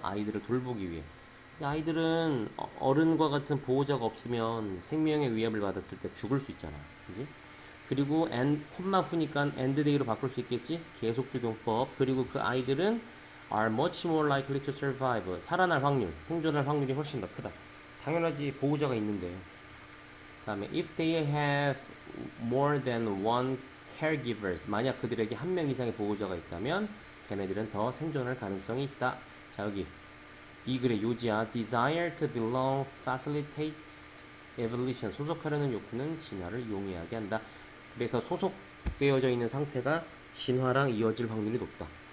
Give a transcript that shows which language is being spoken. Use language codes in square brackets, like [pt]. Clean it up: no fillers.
[ko] 아이들을 돌보기 위해. 아이들은 어른과 같은 보호자가 없으면 생명의 위협을 받았을 때 죽을 수 있잖아. 그지? 그리고 콤마 후니까 end day로 바꿀 수 있겠지? 계속 적용법. 그리고 그 아이들은 [en] are much more likely to survive [ko] 살아날 확률, 생존할 확률이 훨씬 더 크다. 당연하지. 보호자가 있는데. 그 다음에 [en] if they have more than one caregivers. [ko] 만약 그들에게 한 명 이상의 보호자가 있다면 걔네들은 더 생존할 가능성이 있다. 자, 여기 이 글의 요지야. [en] Desire to belong facilitates evolution. [ko] 소속하려는 욕구는 진화를 용이하게 한다. 그래서 소속되어져 있는 상태가 진화랑 이어질 확률이 높다.